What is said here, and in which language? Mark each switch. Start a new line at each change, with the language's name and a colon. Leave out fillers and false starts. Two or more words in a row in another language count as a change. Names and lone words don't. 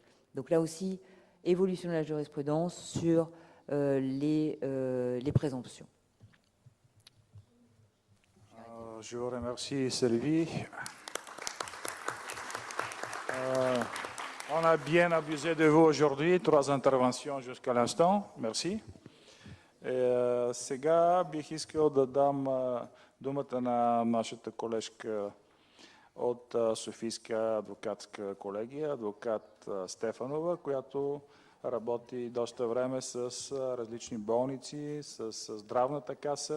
French: Donc là aussi, évolution de la jurisprudence sur les présomptions. Je vous remercie, Sylvie. On a bien abusé de vous aujourd'hui, 3 интервенtions jusqu'à l'instant. Merci.
Bulgarian: Сега бих искал да дам думата на нашата колежка от Софийска адвокатска колегия, адвокат Стефанова, която работи доста време с различни болници, с здравната каса.